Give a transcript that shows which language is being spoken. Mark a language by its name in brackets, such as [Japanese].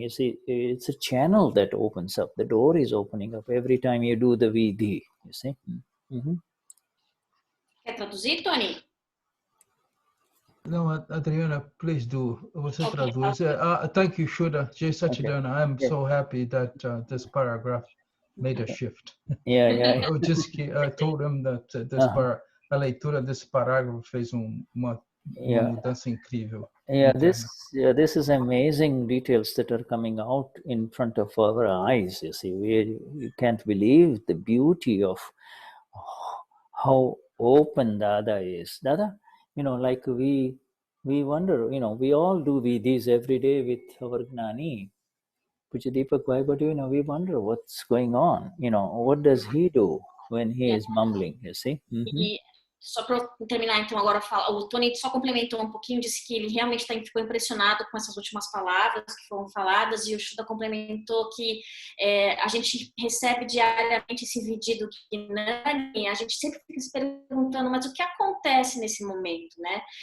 [English] You see, it's a channel that opens up. The door is opening up every time you do the Vidhi. You see. [Portuguese] Quer traduzir, Tony? [English] No, Adriana, please do. Você traduz. Thank you, Shuddha. Jai Satchidana. I'm so happy that this paragraph made a shift. Yeah. [Portuguese] Eu told him that a leitura desse parágrafo fez uma mudança incrível. [English] Yeah, this is amazing details that are coming out in front of our eyes. You see, you can't believe the beauty of how open Dada is. Dada, like we wonder, we all do Vidhis every day with our Gnani, Pujadeepak Bhai, but we wonder what's going on. What does he do when he is mumbling? You see. [Portuguese] E só para terminar, então, agora o Tony só complementou um pouquinho, disse que ele realmente ficou impressionado com essas últimas palavras que foram faladas, e o Shuddha complementou que a gente recebe diariamente esse Vidhi do Gnani, a gente sempre fica se perguntando, mas o que acontece nesse momento, né?